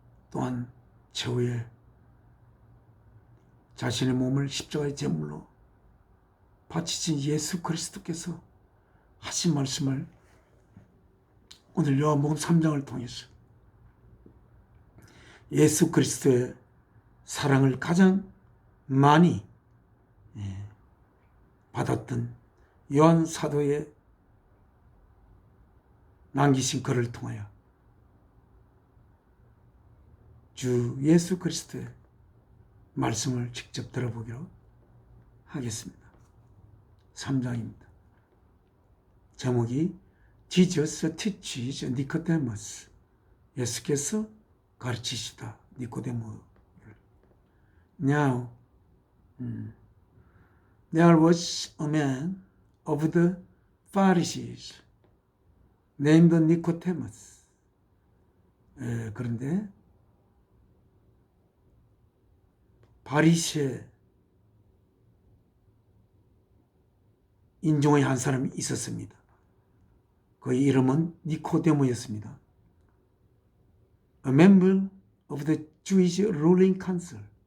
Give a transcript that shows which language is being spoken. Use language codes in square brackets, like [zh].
[ko] 또한 최후에 자신의 몸을 십자가의 제물로 바치신 예수 그리스도께서 하신 말씀을 오늘 요한복음 3장을 통해서 예수 그리스도의 사랑을 가장 많이 받았던 요한 사도의 남기신 글을 통하여 주 예수 그리스도의 말씀을 직접 들어보기로 하겠습니다. 3장입니다. 제목이 [en] Jesus teaches Nicodemus. [ko] 예수께서 가르치시다 니코데모를. [en] Now, there was a man of the Pharisees named Nicodemus. [ko] 그런데 바리새 인종의 한 사람이 있었습니다. 그의 이름은 니코데모였습니다. [en] A member of the Jewish ruling council.